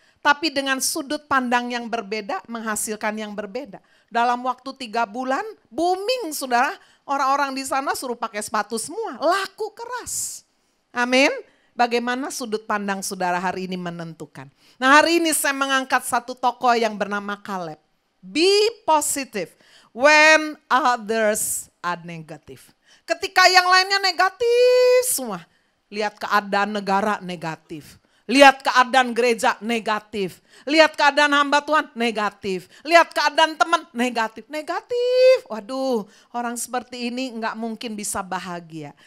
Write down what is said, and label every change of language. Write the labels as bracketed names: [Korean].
[Indonesian] Tapi dengan sudut pandang yang berbeda menghasilkan yang berbeda. Dalam waktu 3 bulan booming saudara. Orang-orang di sana suruh pakai sepatu semua, laku keras. Amin. Bagaimana sudut pandang saudara hari ini menentukan. Nah hari ini saya mengangkat satu tokoh yang bernama Caleb. [English] Be positive when others are negative. [Indonesian] Ketika yang lainnya negatif semua. Lihat keadaan negara negatif. Lihat keadaan gereja negatif. Lihat keadaan hamba Tuhan negatif. Lihat keadaan teman negatif. Negatif. Waduh, orang seperti ini nggak mungkin bisa bahagia.